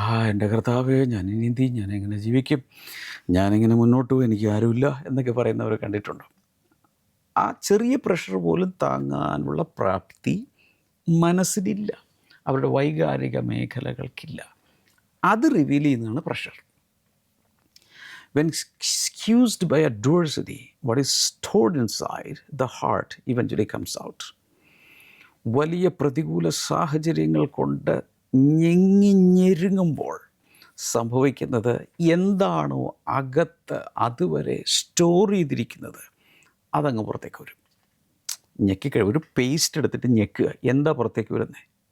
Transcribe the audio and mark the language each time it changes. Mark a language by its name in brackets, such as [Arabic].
[Malayalam] എൻ്റെ കർത്താവേ, ഞാനിനി എന്ത് ചെയ്യും, ഞാനെങ്ങനെ ജീവിക്കും, ഞാനെങ്ങനെ മുന്നോട്ട് പോകും, എനിക്ക് ആരുമില്ല എന്നൊക്കെ പറയുന്നവരെ കണ്ടിട്ടുണ്ടോ? ആ ചെറിയ പ്രഷർ പോലും താങ്ങാനുള്ള പ്രാപ്തി മനസ്സിനില്ല, അവരുടെ വൈകാരിക മേഖലകൾക്കില്ല. അത് റിവീൽ ചെയ്യുന്നതാണ് pressure. [English] When excused by adversity, what is stored inside the heart eventually comes out. [Malayalam] വലിയ പ്രതികൂല സാഹചര്യങ്ങൾ കൊണ്ട് ഞെരുങ്ങുമ്പോൾ സംഭവിക്കുന്നത്, എന്താണോ അകത്ത് അതുവരെ സ്റ്റോർ ചെയ്തിരിക്കുന്നത് അതങ്ങ് പുറത്തേക്ക് വരും. ഞെക്കിക്കഴിവ്, ഒരു പേസ്റ്റ് എടുത്തിട്ട് ഞെക്കുക, എന്താ പുറത്തേക്ക് വരുന്നത്?